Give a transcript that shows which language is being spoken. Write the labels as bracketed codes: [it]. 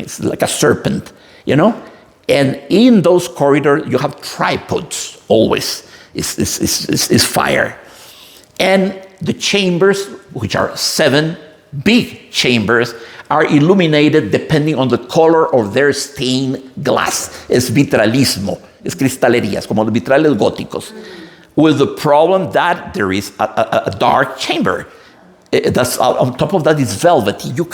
[en] It's like a serpent, And in those corridors, you have tripods always. Is fire. And the chambers, which are 7 big chambers, are illuminated depending on the color of their stained glass. [es] Es vitralismo. Es cristalería. Es como los vitrales góticos. [en] With the problem that there is a dark chamber. That's on top of that is velvety.